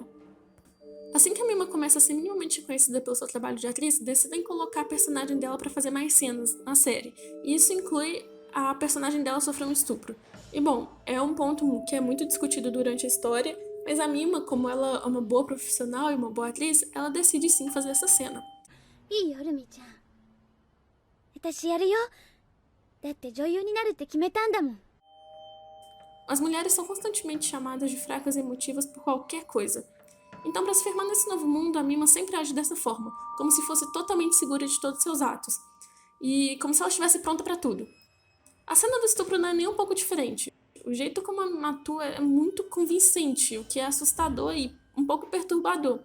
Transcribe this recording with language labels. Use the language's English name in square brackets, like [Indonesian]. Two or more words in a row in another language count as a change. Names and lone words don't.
[Portuguese] Assim que a Mima começa a ser minimamente conhecida pelo seu trabalho de atriz, decidem colocar a personagem dela para fazer mais cenas na série. E isso inclui a personagem dela sofrer um estupro. E bom, é um ponto que é muito discutido durante a história, mas a Mima, como ela é uma boa profissional e uma boa atriz, ela decide sim fazer essa cena. [Japanese] いいよルミちゃん私やるよだって女優になるって決めたんだもん [Portuguese] As mulheres são constantemente chamadas de fracas e emotivas por qualquer coisa. Então, para se firmar nesse novo mundo, a Mima sempre age dessa forma, como se fosse totalmente segura de todos seus atos, e como se ela estivesse pronta para tudo. A cena do estupro não é nem um pouco diferente. O jeito como a Mima atua é muito convincente, o que é assustador e um pouco perturbador.